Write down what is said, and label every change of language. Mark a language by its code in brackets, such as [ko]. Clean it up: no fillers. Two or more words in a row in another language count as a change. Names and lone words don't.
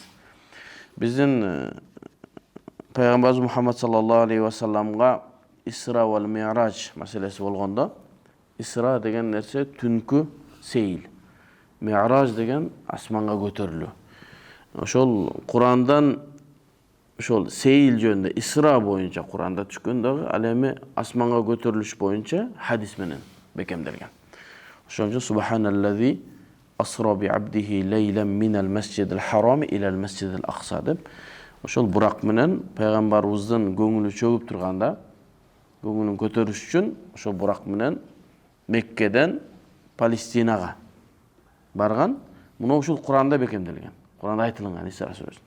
[ky] Биздин пайгамбарыбыз Мухаммад [ar] صلى الله عليه وسلم الإسراء والمعراج [ky] маселеси болгондо, Исра деген нерсе түнкү сейил, Ми'радж деген асманга көтөрүлүү. Ошол Курандан ошол сейил жөнүндө Исра боюнча Куранда түшкөн дагы, ал эми асманга көтөрүлүш боюнча хадис менен бекемделген. Ошон үчүн [ar] سبحان الذي أسرى بعبده ليلا من المسجد الحرام إلى المسجد الأقصى [ky] деп ошол бурак менен пайгамбарыбыздын көңүлү чөгүп турганда, көңүлүн көтөрүш үчүн ошол бурак менен Меккеден Палестинага барган. Муну ушул Куранда бекемделген. Куранда айтылган Исра сүрөсүндө.